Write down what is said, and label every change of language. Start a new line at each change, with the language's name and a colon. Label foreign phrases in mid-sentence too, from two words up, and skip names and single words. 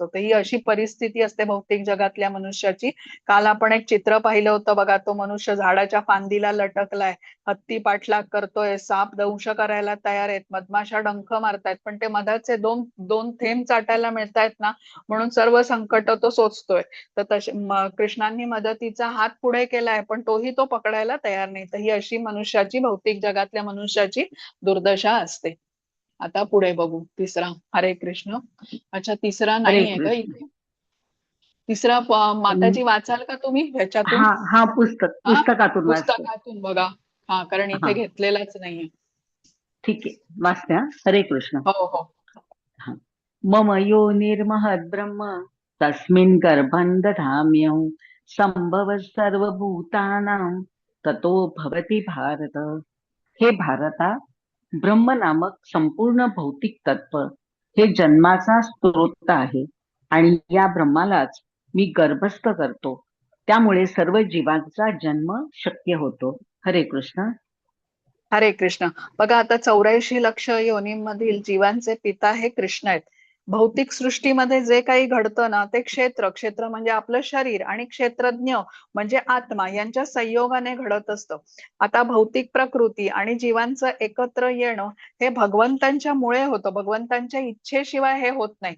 Marathi: तर ही अशी परिस्थिती असते भौतिक जगातल्या मनुष्याची. काल आपण एक चित्र पाहिलं होतं बघा, तो मनुष्य झाडाच्या फांदीला लटकलाय, हत्ती पाठलाग करतोय, साप दंश करायला तयार आहेत, मधमाशा डंख मारतायत, पण ते मधाचे दोन दोन थेंब चाटायला मिळतायत ना, म्हणून सर्व संकट तो सोचतोय. तर तसे कृष्णांनी मदतीचा हात पुढे केलाय, पण तोही तो पकडायला तयार नाही. तर ही अशी मनुष्याची, भौतिक जगातल्या मनुष्याची दुर्दशा असते. आता पुढे बघू तिसरा. हरे कृष्ण. अच्छा, तिसरा हरे नाहीये का कृष्ण. इथे? तिसरा माताजी वाचाल का तुम्ही ह्याच्यातून? हा हा हा, पुस्तकातून वाचते. पुस्तकातून बघा. हा, कारण हा इथे घेतलेलाच नाहीये. ठीक आहे, वाचते हा. हरे कृष्ण. हो हो. हा.
Sanskrit: मम योनिर्महद् ब्रह्म तस्मिन् गर्भं दधाम्यहं संभव सर्वभूतानां ततो भवति भारत.
Marathi: हे भारता, ब्रह्म नामक संपूर्ण भौतिक तत्व हे जन्माचा स्त्रोत आहे आणि या ब्रह्मालाच मी गर्भस्थ करतो. त्यामुळे सर्व जीवांचा जन्म शक्य होतो. हरे कृष्ण. हरे कृष्ण. बघा, आता 84 लक्ष योनींमधील जीवांचे पिता हे कृष्ण आहेत. भौतिक सृष्टीमध्ये जे काही घडतं ना, ते क्षेत्र, क्षेत्र म्हणजे आपलं शरीर, आणि क्षेत्रज्ञ म्हणजे आत्मा यांच्या संयोगाने घडत असतं. आता भौतिक प्रकृती आणि जीवांचं एकत्र येणं हे भगवंतांच्या मुळे होतं, भगवंतांच्या इच्छेशिवाय हे होत नाही.